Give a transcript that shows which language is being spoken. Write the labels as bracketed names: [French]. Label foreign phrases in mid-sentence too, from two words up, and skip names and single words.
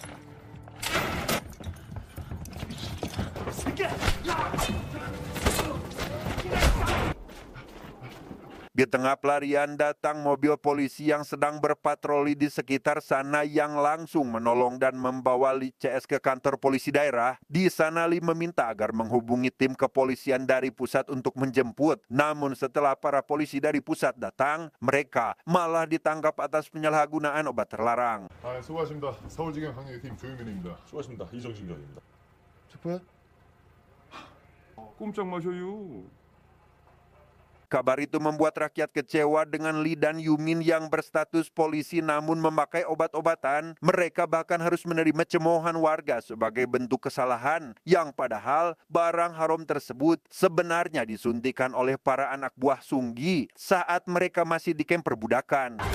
[Indonesian] Di tengah pelarian datang mobil polisi yang sedang berpatroli di sekitar sana yang langsung menolong dan membawa Lee CS ke kantor polisi daerah. Di sana Lee meminta agar menghubungi tim kepolisian dari pusat untuk menjemput. Namun setelah para polisi dari pusat datang, mereka malah ditangkap atas penyalahgunaan obat terlarang. [Korean] 수고하십니다. 서울지경 강력팀 조유민입니다. 수고하십니다. 이정신 경입니다. 체포해? 꼼짝 마셔요. [Indonesian] Kabar itu membuat rakyat kecewa dengan Lee dan Yumin yang berstatus polisi namun memakai obat-obatan. Mereka bahkan harus menerima cemoohan warga sebagai bentuk kesalahan yang padahal barang haram tersebut sebenarnya disuntikan oleh para anak buah Sunggi saat mereka masih di kamp perbudakan.